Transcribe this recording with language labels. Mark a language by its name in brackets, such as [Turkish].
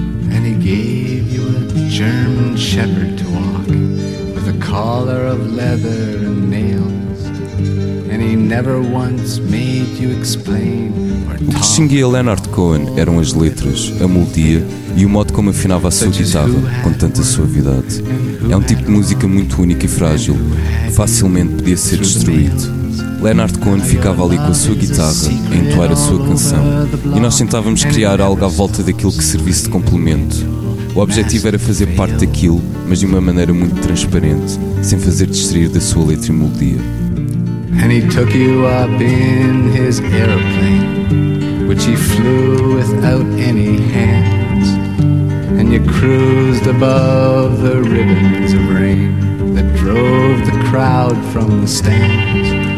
[English] And he gave you a German shepherd to walk with a collar of leather and nails. And he never once made you explain. [Portuguese] O que distinguia Leonard Cohen eram as letras, a melodia e o modo como afinava a sua guitarra com tanta suavidade. É um tipo de música muito único e frágil, que facilmente podia ser destruído. Leonard Cohen ficava ali com a sua guitarra a entoar a sua canção e nós tentávamos criar algo à volta daquilo que servisse de complemento. O objetivo era fazer parte daquilo, mas de uma maneira muito transparente, sem fazer distrair da sua letra e melodia. [English] And he took you up in his aeroplane, which he flew without any hands. And you cruised above the ribbons of rain that drove the crowd from the stands.